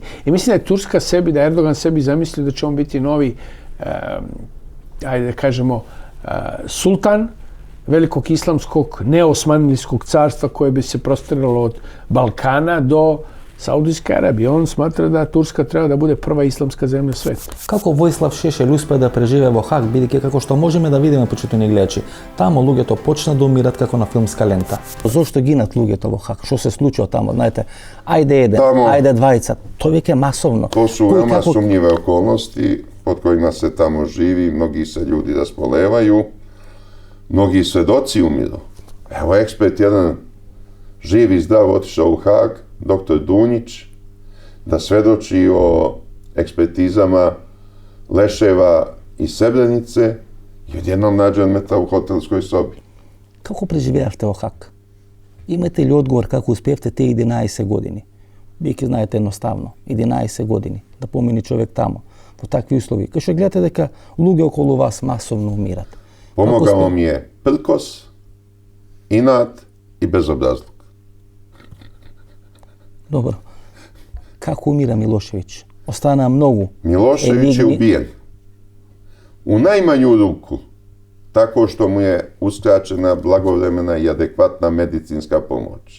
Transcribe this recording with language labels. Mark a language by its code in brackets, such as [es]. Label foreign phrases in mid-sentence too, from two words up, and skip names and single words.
[sr] I mislim da je Turska sebi, da Erdogan sebi zamislio da će on biti novi, ajde da kažemo, sultan velikog islamskog neosmanlijskog carstva koje bi se prostiralo od Balkana do Saudijske Arabije. On smatra da Turska treba da bude prva islamska zemlja sveta. [mk] Како Војслав Шешелј успе да преживее во Хаг, бидејќи како што можеме да видиме, почитувани гледачи, таму луѓето почна да умират како на филмска лента. Зошто гинат луѓето во Хаг? Што се случува таму? Знаете, ајде еден, ајде двајца, тоа веќе е масовно. [sr] To su veoma sumnjive okolnosti pod kojima se tamo živi, mnogi se ljudi rasbolevaju, mnogi svedoci umiru. Evo, ekspert jedan živ i zdrav otišao u Hag, doktor Dunjić, da svedoči o ekspertizama leševa iz Srebrenice i odjednom nađen mrtav u hotelskoj sobi. [mk] Како преживеавте во Хаг? Имате ли одговор како успевте те 11 години? Бијќи знаете едноставно, 11 години да помине човек тамо, во такви услови, кај што гледате дека луѓе околу вас масовно умират. [sr] Pomogao mi je prkos, inat i bezobrazluk. Dobro. Kako umira Milošević? Ostane nam mnogo. Milošević je ubijen. U najmanju ruku, tako što mu je uskraćena blagovremena i adekvatna medicinska pomoć.